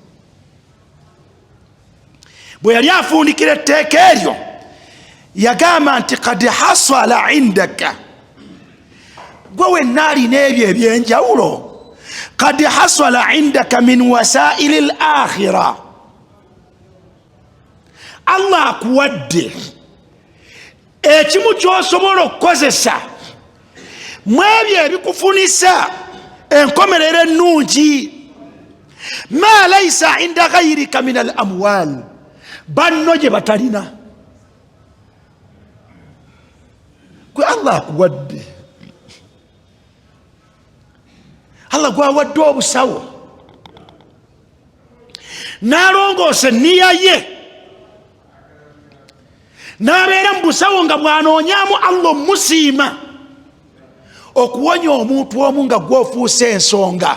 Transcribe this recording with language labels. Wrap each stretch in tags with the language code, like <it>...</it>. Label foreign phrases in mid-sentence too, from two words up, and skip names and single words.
<lg>bwe yali afundikira etteeka eryo yagamba nti</lg> <ar>قد حصل عندك,</ar> <lg>gwe wenna alina ebyo ebyenjawulo,</lg> <ar>قد حصل عندك من وسائل الآخرة,</ar> <lg>Allah akuwadde ekimu ky'osobola okukozesa mu ebyo ebikufunisa enkomerero ennungi.</lg> <ar>ما ليس عند غيرك من الأموال,</ar> <lg>banno gye batalina, gwe Allah akuwadde. Allah gwawadde obusawo n'alongoosa enniya ye n'abeera mu busawo nga bw'anoonyaamu Allah omusiima okuwonya omuntu omu nga gw'ofuuse ensonga.</lg>